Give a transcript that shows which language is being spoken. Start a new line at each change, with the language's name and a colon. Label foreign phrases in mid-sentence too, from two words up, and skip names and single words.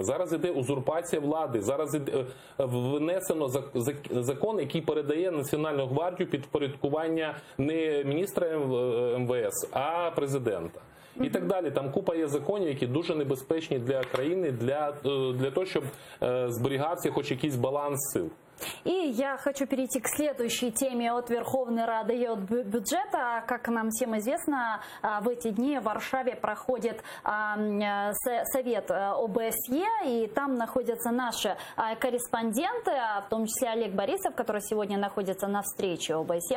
Ukrainian: Зараз іде узурпація влади, зараз внесено закон, який передає Національну гвардію під впорядкування не міністра МВС, а президента. І так далі. Там купа є законів, які дуже небезпечні для країни, для того, щоб зберігався хоч якийсь баланс сил.
Russian: И я хочу перейти к следующей теме от Верховной Рады и от бюджета. Как нам всем известно, в эти дни в Варшаве проходит совет ОБСЕ, и там находятся наши корреспонденты, в том числе Олег Борисов, который сегодня находится на встрече ОБСЕ.